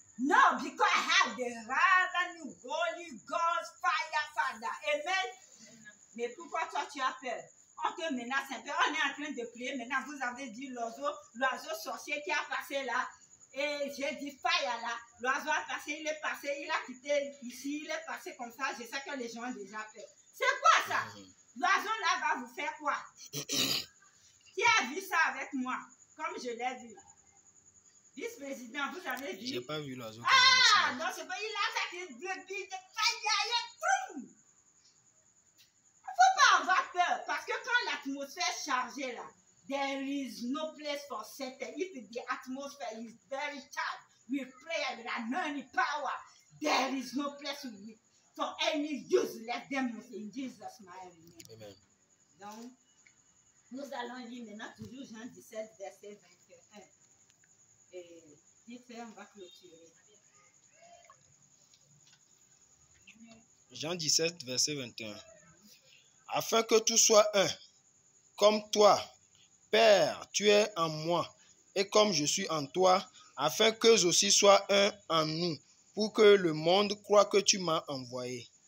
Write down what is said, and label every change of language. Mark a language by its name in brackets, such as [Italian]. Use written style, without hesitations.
[English] No, because I have the rather Holy Ghost fire, Father. [French] Amen. Mais pourquoi toi tu as peur? On te menace un peu. On est en train de prier. Maintenant, vous avez dit l'oiseau sorcier qui a passé là. Et j'ai dit fire là. L'oiseau a passé, il est passé, il a quitté ici, il est passé comme ça. Je sais que les gens ont déjà peur. C'est quoi ça? L'oiseau là va vous faire quoi? Qui a vu ça avec moi? Comme je l'ai vu. Vice-président, vous avez vu? J'ai pas vu l'oiseau. Ah, non, c'est pas, il a fait une bébé de il ne faut pas avoir peur, parce que quand l'atmosphère est chargée là, [English] there is no place for Satan. If the atmosphere is very charged with prayer, with anointing power, there is no place for any useless demons in Jesus' mighty name. Amen. [French] Donc, nous allons lire maintenant toujours Jean 17, verset 21. Et vite fait, on va clôturer. Jean 17, verset 21. Afin que tout soit un, comme toi, Père, tu es en moi, et comme je suis en toi, afin qu'eux aussi soient un en nous, pour que le monde croie que tu m'as envoyé.